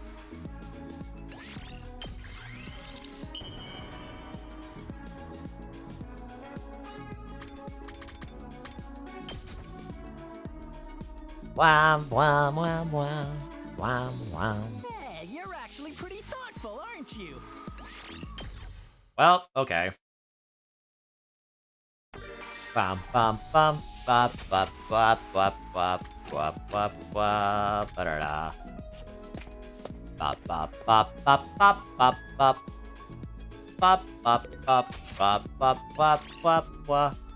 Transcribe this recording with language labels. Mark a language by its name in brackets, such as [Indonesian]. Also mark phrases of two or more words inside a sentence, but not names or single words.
[English] Wham, wham, wham, wham. Wham, wham. Hey, you're actually pretty thoughtful, aren't you? Well, okay. Bum, bum, bum. Bop, bop, bop, bop, bop, bop, bop, bop, ba-da-da. Bop, bop, bop, bop, bop, bop, bop. Bop, bop, bop, bop, bop, bop, bop, bop.